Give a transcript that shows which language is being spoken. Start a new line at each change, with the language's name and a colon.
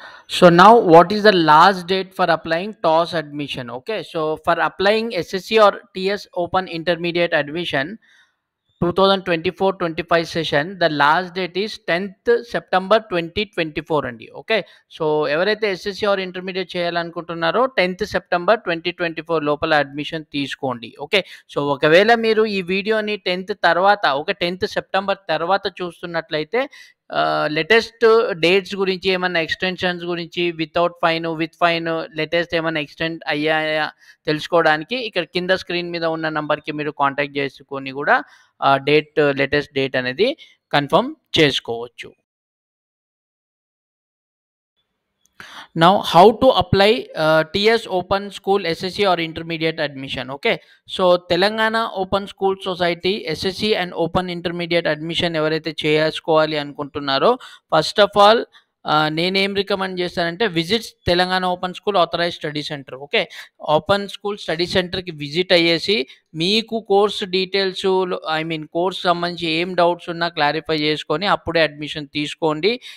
English: So now what is the last date for applying TOS admission? Okay, so for applying SSC or TS Open Intermediate Admission 2024-25 session, the last date is 10th September 2024 అండి. Okay.
Telugu: So, ఎవరైతే SSC or intermediate చేయాలనుకుంటున్నారో 10th September 2024 లోపల admission తీసుకోండి. Okay. So, ఒకవేళ మీరు ఈ వీడియోని 10th తర్వాత, ఓకే, 10th సెప్టెంబర్ తర్వాత చూస్తున్నట్లయితే లేటెస్ట్ డేట్స్ గురించి ఏమన్నా ఎక్స్టెన్షన్స్ గురించి without fine, with fine latest ఏమన్నా ఎక్స్టెండ్ అయ్యాయా తెలుసుకోవడానికి ఇక్కడ కింద స్క్రీన్ మీద ఉన్న నంబర్‌కి మీరు కాంటాక్ట్ చేసుకొని కూడా లేటెస్ట్ డేట్ అనేది కన్ఫర్మ్ చేసుకోవచ్చు.
English: Now, how to apply TS Open School SSC or Intermediate admission? Okay, so Telangana Open School Society SSC and Open Intermediate admission
Telugu: ఎవరైతే చేసుకోవాలి అనుకుంటున్నారో
English: first of all
Telugu: నేనేం రికమెండ్ చేస్తానంటే
English: Visit Telangana open school authorised study centre. Okay.
Telugu: Open school study సెంటర్‌కి visit అయ్యేసి మీకు course details, course సంబంధించి ఏం doubts ఉన్నా క్లారిఫై చేసుకొని అప్పుడే అడ్మిషన్ తీసుకోండి.